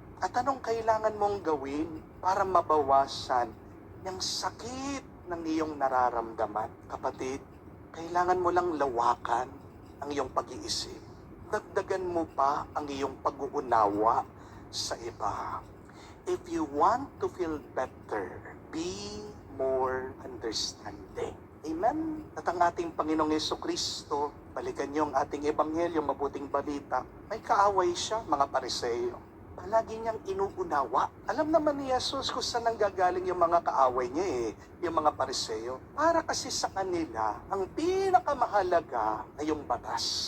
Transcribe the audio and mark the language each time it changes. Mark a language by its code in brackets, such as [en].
[tl] At anong kailangan mong gawin para mabawasan yung sakit ng iyong nararamdaman? Kapatid, kailangan mo lang lawakan ang iyong pag-iisip. Dagdagan mo pa ang iyong pag-uunawa sa iba. [en] If you want to feel better, be more understanding. Amen? [tl] At ang ating Panginoong Jesucristo, balikan niyo ang ating ebanghelyo, mabuting balita, may kaaway siya, mga Pariseo. Palagi niyang inuunawa. Alam naman ni Jesus kung saan nanggagaling yung mga kaaway niya yung mga Pariseo. Para kasi sa kanila, ang pinakamahalaga ay yung batas.